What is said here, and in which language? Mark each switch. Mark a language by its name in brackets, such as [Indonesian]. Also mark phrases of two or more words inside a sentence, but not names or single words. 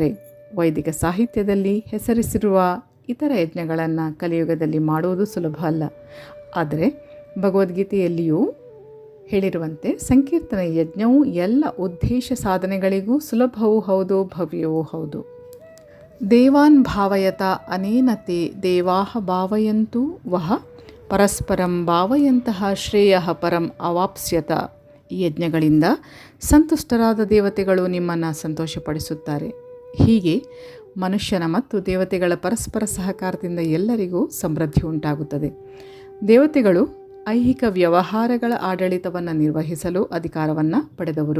[Kannada] ವೈದಿಕ ಸಾಹಿತ್ಯದಲ್ಲಿ ಹೆಸರಿಸಿರುವ ಇತರ ಯಜ್ಞಗಳನ್ನು ಕಲಿಯುಗದಲ್ಲಿ ಮಾಡುವುದು ಸುಲಭ ಅಲ್ಲ. ಆದರೆ ಭಗವದ್ಗೀತೆಯಲ್ಲಿಯೂ ಹೇಳಿರುವಂತೆ ಸಂಕೀರ್ತನ ಯಜ್ಞವು ಎಲ್ಲ ಉದ್ದೇಶ ಸಾಧನೆಗಳಿಗೂ ಸುಲಭವೂ ಹೌದು, ಭವ್ಯವೂ ಹೌದು. [Sanskrit] ದೇವಾನ್ ಭಾವಯತ ಅನೇನ ತೇ ದೇವಾಃ ಭಾವಯಂತು ವಹ ಪರಸ್ಪರಂ ಭಾವಯಂತಹ ಶ್ರೇಯಃ ಪರಂ ಅವಾಪ್ಸ್ಯತ. [Kannada] ಈ ಯಜ್ಞಗಳಿಂದ ಸಂತುಷ್ಟರಾದ ದೇವತೆಗಳು ನಿಮ್ಮನ್ನು ಸಂತೋಷಪಡಿಸುತ್ತಾರೆ. ಹೀಗೆ ಮನುಷ್ಯನ ಮತ್ತು ದೇವತೆಗಳ ಪರಸ್ಪರ ಸಹಕಾರದಿಂದ ಎಲ್ಲರಿಗೂ ಸಮೃದ್ಧಿ ಉಂಟಾಗುತ್ತದೆ. ದೇವತೆಗಳು ಐಹಿಕ ವ್ಯವಹಾರಗಳ ಆಡಳಿತವನ್ನು ನಿರ್ವಹಿಸಲು ಅಧಿಕಾರವನ್ನು ಪಡೆದವರು.